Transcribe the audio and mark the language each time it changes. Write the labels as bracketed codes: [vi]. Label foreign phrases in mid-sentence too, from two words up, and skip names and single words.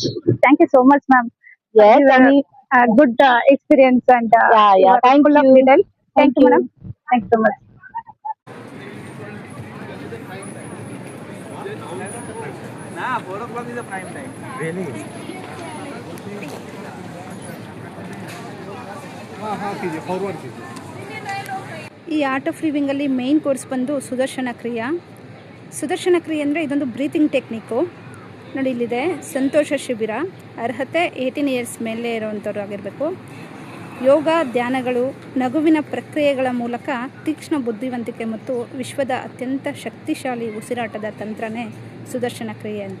[en] Thank you so much, ma'am. Yes, Your any, good experience and yeah, you are thank full of you. detail. Thank Thank you, you. madam. Thank you so much. Nah, 4 o'clock is the prime time. Really? [hi] कीजिए फॉरवर्ड कीजिए. [kn] ಈ ಆರ್ಟ್ ಆಫ್ ಲಿವಿಂಗಲ್ಲಿ [en] main course [kn] ಬಂದು ಸುದರ್ಶನ ಕ್ರಿಯಾ. ಸುದರ್ಶನ ಕ್ರಿಯೆ ಅಂದರೆ ಇದೊಂದು [en] breathing technique. [kn] ನೋಡಿ ಇಲ್ಲಿದೆ, ಸಂತೋಷ ಶಿಬಿರ, ಅರ್ಹತೆ 18 ಇಯರ್ಸ್ ಮೇಲೆ ಇರೋವಂಥವ್ರು ಆಗಿರಬೇಕು. ಯೋಗ ಧ್ಯಾನಗಳು, ನಗುವಿನ ಪ್ರಕ್ರಿಯೆಗಳ ಮೂಲಕ ತೀಕ್ಷ್ಣ ಬುದ್ಧಿವಂತಿಕೆ ಮತ್ತು ವಿಶ್ವದ ಅತ್ಯಂತ ಶಕ್ತಿಶಾಲಿ ಉಸಿರಾಟದ ತಂತ್ರನೇ ಸುದರ್ಶನ ಕ್ರಿಯೆ ಅಂತ.